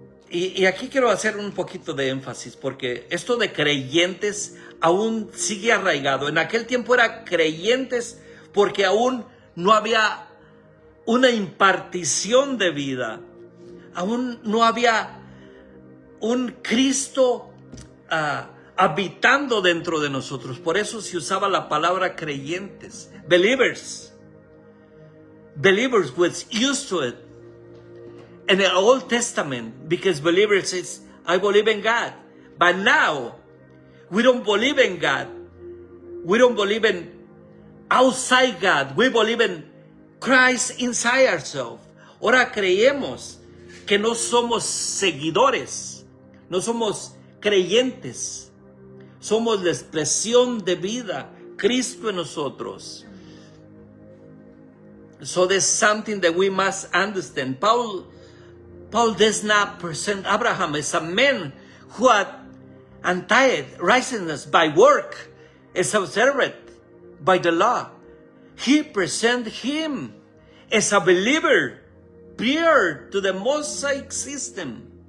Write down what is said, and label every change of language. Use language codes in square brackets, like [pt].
[es] Y aquí quiero hacer un poquito de énfasis, porque esto de creyentes aún sigue arraigado. En aquel tiempo era creyentes porque aún no había una impartición de vida. Aún no había un Cristo habitando dentro de nosotros. Por eso se usaba la palabra creyentes. Believers. [en] Believers was used to it in the Old Testament, because believers says, I believe in God. But now, we don't believe in God. We don't believe in outside God. We believe in Christ inside ourselves. [es] Ahora creemos que no somos seguidores, no somos creyentes. Somos la expresión de vida, Cristo en nosotros. [en] So there's something that we must understand. Paul does not present Abraham as a man who had attained righteousness by work, as observed by the law. He presents him as a believer prior to the Mosaic system.